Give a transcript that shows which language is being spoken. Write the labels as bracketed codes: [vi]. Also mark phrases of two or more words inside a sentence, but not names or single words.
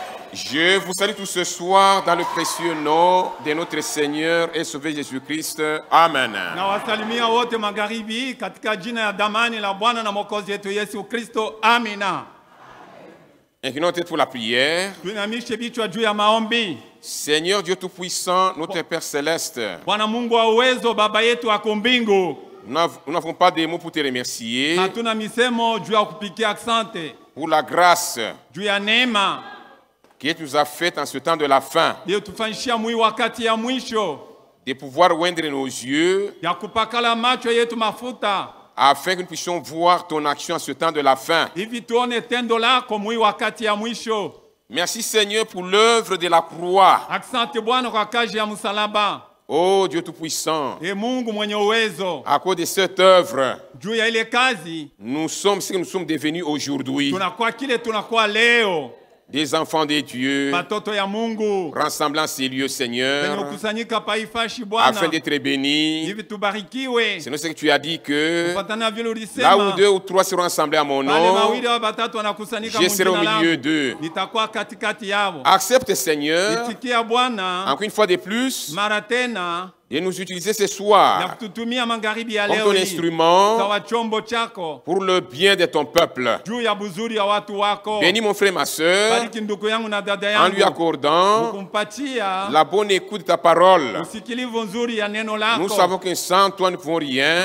[fr] Je vous salue tous ce soir dans le précieux nom de notre Seigneur et Sauveur Jésus-Christ. Amen. [sw] Na wasalimia wote magharibi katika jina ya damani la Bwana na Mwokozi wetu Yesu Kristo. Amina. [fr] Inclinons tête pour la prière. [sw] Tuinamishe vichwa juu ya maombi. [fr] Seigneur Dieu Tout-Puissant, notre Père Céleste. [sw] Bwana Mungu wa uwezo, Baba yetu ako mbingu. [fr] Nous n'avons pas de mots pour te remercier. [sw] Hatuna misemo juu ya kupigia asante. [fr] Pour la grâce [sw] Juu ya neema [fr] que tu nous as faite en ce temps de la fin. [sw] iliyotufanyishia wakati ya mwisho. [fr] De pouvoir oindre nos yeux. [sw] Ya kupakala macho yetu mafuta. [fr] Afin que nous puissions voir ton action en ce temps de la fin. [sw] Hivi tuone tendo lako wakati ya mwisho. [fr] Merci Seigneur pour l'œuvre de la croix. [sw] Asante Bwana kwa kazi ya msalaba. [fr] Oh Dieu Tout-Puissant. [sw] E Mungu mwenye uwezo. [fr] À cause de cette œuvre, [sw] juu ya ile kazi, [fr] nous sommes ce que nous sommes devenus aujourd'hui. [sw] Tunakuwa kile tunakuwa leo. [fr] Des enfants de Dieu, [sw] Batoto ya Mungu, [fr] rassemblant ces lieux, Seigneur, afin d'être bénis. [sw] Hivi tubarikiwe. [fr] C'est ce que tu as dit que [sw] vile [fr] là où 2 ou 3 seront assemblés à mon nom, je serai au milieu d'eux. [sw] Nitakuwa katikati yao. [fr] Accepte, Seigneur, [sw] Itikia Bwana, [fr] encore une fois de plus, [sw] mara tena, [fr] et nous utiliser ce soir comme ton instrument pour le bien de ton peuple. Bénis mon frère et ma soeur en lui accordant la bonne écoute de ta parole. Nous savons que sans toi nous ne pouvons rien.